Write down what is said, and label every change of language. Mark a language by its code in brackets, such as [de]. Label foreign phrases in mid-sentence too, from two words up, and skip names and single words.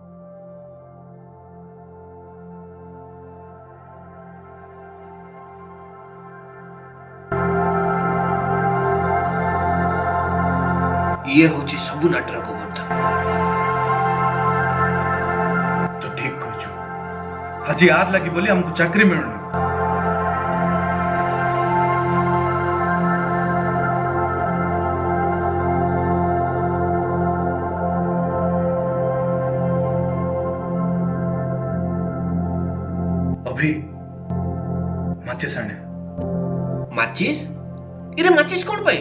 [or] ଇଏ ହଉଛି ସବୁ ନାଟର ଗୋବର୍ଦ୍ଧନ ତୁ ଠିକ କହିଛୁ ଆଜି ଆର ଲାଗି ବୋଲି ଆମକୁ ଚାକିରି ମିଳୁନି [hi] अभी माचिस आने [or] ମାଚିସ୍ ଇରେ ମାଚିସ୍ କଣ ପାଇଁ